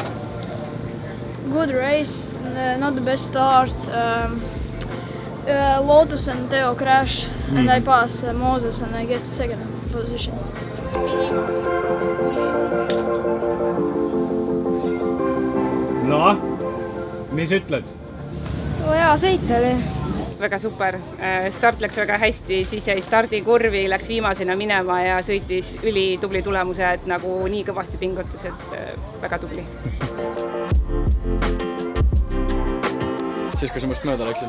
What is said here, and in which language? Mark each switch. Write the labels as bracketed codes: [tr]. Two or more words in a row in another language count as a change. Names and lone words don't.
[en] Good race, not the best start. Lotus and Theo crash and I pass Moses and I get second position. [et] No, mis ütled? Hea sõit oli. Väga super. Start läks väga hästi, siis jäi stardikurvi, läks viimasena minema ja sõitis ülitubli tulemuse, et nagu nii kõvasti pingutas, et väga tubli. Siis, kui sa must mööda läksid.